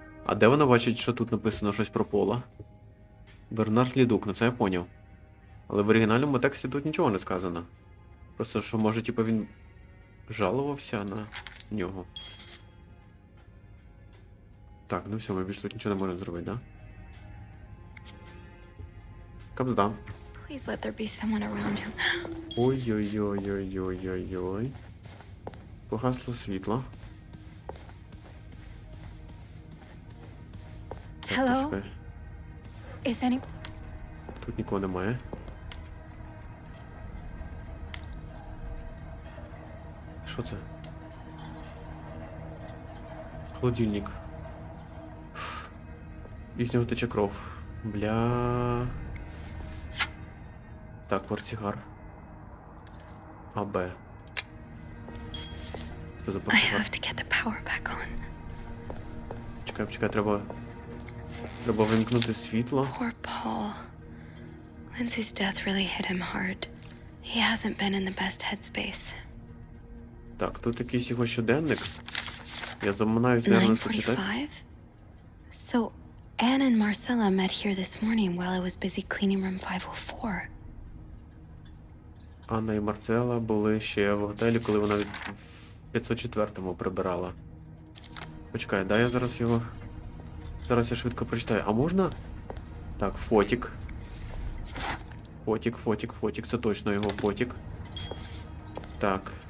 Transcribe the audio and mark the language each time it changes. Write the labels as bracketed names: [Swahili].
[Ukrainian] А де вона бачить, що тут написано щось про Пола? Бернард Лідук, ну це я поняв. Але в оригінальному тексті тут нічого не сказано. Просто, що може, типу, він жалувався на нього. Так, ну все, ми більше тут нічого не можемо зробити, да? Капзда. [English] Please let there be someone around him. [Ukrainian] Ой-ой-ой-ой-ой-ой-ой. Погасло світло. Так, [English] Hello? [Ukrainian] почекай. [English] Is any... [Ukrainian] Тут нікого немає. Що це? Холодильник. І з нього тече кров. Бля. Так, портсигар. АБ. Що за [English] I [Ukrainian] портсигар? [English] have to get the power back on. [Ukrainian] Чекай, треба вимкнути світло. [English] Poor Paul. Lindsay's death really hit him hard. He hasn't been in the best headspace. [Ukrainian] Так, тут якийсь його щоденник. Я заминаюсь, наверное, це читати. [English] 9:45? So, Anne and Marcella met here this morning while I was busy cleaning room 504. [Ukrainian] Анна і Марцела були ще в готелі, коли вона в 504-му прибирала. Почекай, дай я зараз його... Зараз я швидко прочитаю. А можна? Так, фотик. Фотик. Це точно його фотик. Так.